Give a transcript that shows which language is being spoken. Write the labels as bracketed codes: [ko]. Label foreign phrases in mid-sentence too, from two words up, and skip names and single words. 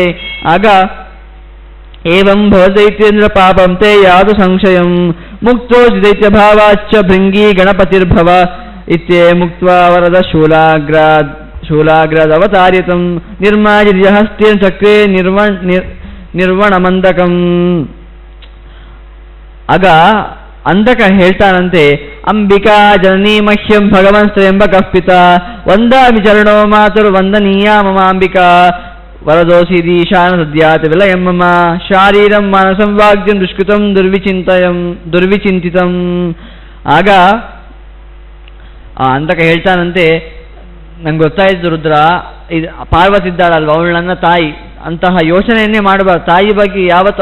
[kn] ಆಗ [sa] ಏವಂ ಭವದೈತ್ಯೇಂದ್ರ ಪಾಪಂ ತೇ ಯಾವುದು ಸಂಶಯಂ ಮುಕ್ತೋ ದೈತ್ಯ ಭಾವಾಚ್ಚ ಭೃಂಗಿ ಗಣಪತಿರ್ಭವ ಇತ್ಯೇ ಮುಕ್ತ್ವಾ ವರದ ಶೂಲಾಗ್ರಾದವತಾರ್ಯತಂ ನಿರ್ಮಾಜಿರ್ಯ ಹಸ್ತೇನ ಚಕ್ರೇ ನಿರ್ವಣಮಂದಕಂ. [kn] ಆಗ ಅಂಧಕ ಹೇಳ್ತಾನಂತೆ, [sa] ಅಂಬಿಕಾ ಜನನೀ ಮಹ್ಯಂ ಭಗವನ್ ಸ್ವಯಂಬಕಃ ಪಿತಾ ವಂದಾಮಿ ಚರಣೋ ಮಾತುರ್ ವಂದನೀಯಾ ಮಮಾಂಬಿಕಾ ವರದೋಸಿ ದೀಶಾನ ಸದ್ಯಾತ್ ವಿಲಯಂ ಮಮ ಶಾರೀರಂ ಮಾನಸಂ ವಾಗ್ಯಂ ದುಷ್ಕೃತಂ ದುರ್ವಿಚಿಂತಿತಂ. [kn] ಆಗ ಆ ಅಂಧಕ ಹೇಳ್ತಾನಂತೆ, ನಂಗೆ ಗೊತ್ತಾಯ್ತು ರುದ್ರ, ಇದು ಪಾರ್ವತಿ ಇದ್ದಾಳಲ್ವ, ಅವಳು ನನ್ನ ತಾಯಿ, ಅಂತಹ ಯೋಚನೆಯನ್ನೇ ಮಾಡಬಾರ್ದು, ತಾಯಿ ಬಗ್ಗೆ ಯಾವತ್ತು